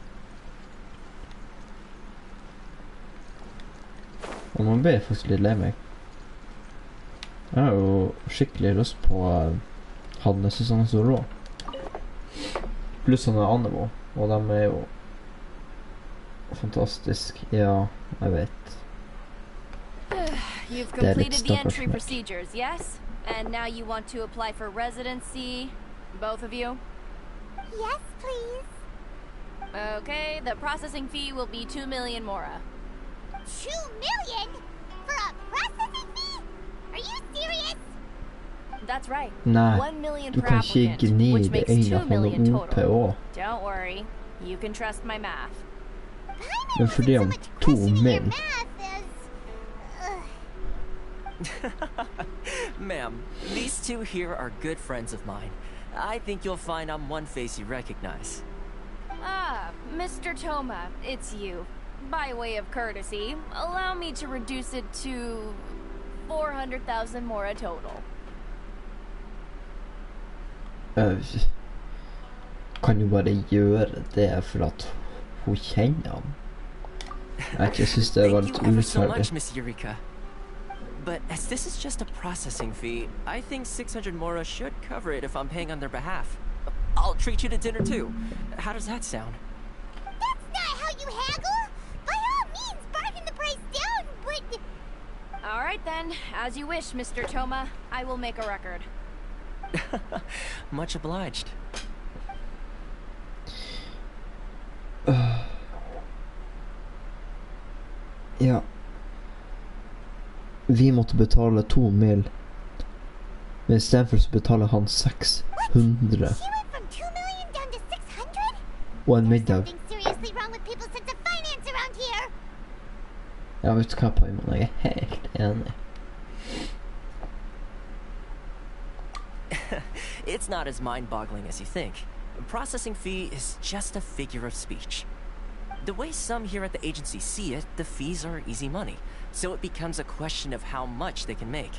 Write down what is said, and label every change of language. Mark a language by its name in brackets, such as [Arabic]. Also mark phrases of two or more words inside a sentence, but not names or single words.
[Norwegian] Og nå ble jeg faktisk litt lei meg. Jeg har jo skikkelig lyst på han, jeg synes han er så rå. Pluss han er Animo, og de er jo fantastisk. Ja, jeg vet. [English] You've completed the entry procedures, yes? And now you want to apply for residency, both of you? Yes, please. Okay, the processing fee will be 2 million mora. 2 million? For a processing fee? Are you serious? That's right. [Norwegian] Nei, [English] 1 million [Norwegian] du [English] per [Norwegian] kan ikke [English] applicant, [Norwegian] gni [English] which [Norwegian] det [English] makes [Norwegian] ene [English] 2 [Norwegian] av [English] million [Norwegian] noe OP [English] total. [Norwegian] også. [English] Don't worry, you can trust my math. [Norwegian] Men fordi om 2 mil. [English] Ma'am, these two here are good friends of mine. I think you'll find I'm one face you recognize. Ah, Mr. Toma, it's you. By way of courtesy, allow me to reduce it to 400,000 mora total. [Norwegian] Kan du bare gjøre det for at hun kjenner han? Jeg synes det var litt [English] Thank you ever so [Norwegian] urettferdig. [English] much, Miss Eureka. But as this is just a processing fee, I think 600 mora should cover it if I'm paying on their behalf. I'll treat you to dinner too. How does that sound? That's not how you haggle! By all means, bargain the price down, but... Alright then, as you wish, Mr. Toma. I will make a record. Much obliged. [Norwegian] Ja. Vi måtte betale 2 mil. Men i stedet for så betaler han 600. [English] She went from 2 million down to 600? [Norwegian] Og en [English] There's [Norwegian] middag. [English] something seriously wrong with people's sense of finance around here! [Norwegian] Ja, vet du hva, Paimon? Jeg er helt enig. [English] It's not as mind-boggling as you think. Processing fee is just a figure of speech. The way some here at the agency see it, the fees are easy money, so it becomes a question of how much they can make.